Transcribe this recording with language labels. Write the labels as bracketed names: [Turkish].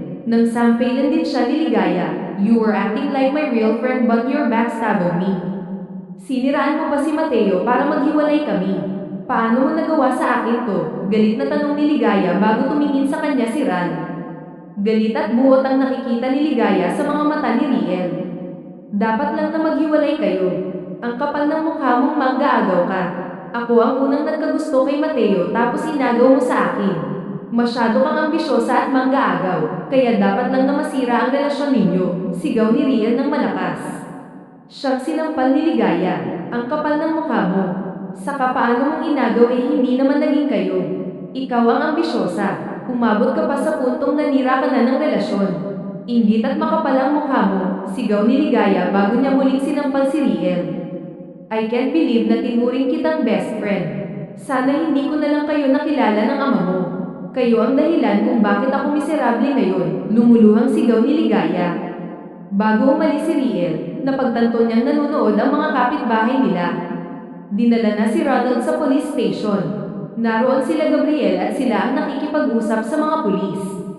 [Filipino] Nang sampelan din siya ni Ligaya, [English] you were acting like my real friend but you're backstabbing me. [Filipino] Siniraan mo pa si Mateo para maghiwalay kami. Paano mo nagawa sa akin to? Galit na tanong ni Ligaya bago tumingin sa kanya si Ran. Galit at buot ang nakikita ni Ligaya sa mga mata ni Riel. Dapat lang na maghiwalay kayo. Ang kapal ng mukha mong manggaagaw ka. Ako ang unang nagkagusto kay Mateo tapos inagaw mo sa akin. Masyado kang ambisyosa at manggaagaw, kaya dapat lang na masira ang relasyon ninyo, sigaw ni Riel ng malakas. Siyang sinampal ni Ligaya. Ang kapal ng mukha mo. Saka paano mong inagaw hindi naman naging kayo. Ikaw ang ambisyosa. Umabot ka pa sa puntong nanira ka na ng relasyon. Inggit at makapal ang mukha mo, sigaw ni Ligaya bago niya muling sinampal si Riel. [English] I can't believe [Filipino] na tinuring kitang best friend. Sana hindi ko na lang kayo nakilala ng ama mo. Kayo ang dahilan kung bakit ako miserable ngayon, lumuluhang sigaw ni Ligaya. Bago umalis si Riel, napagtanto niyang nanonood ang mga kapitbahay nila. Dinala na si Ronald sa police station. Naroon sila Gabriel at sila ang nakikipag-usap sa mga pulis.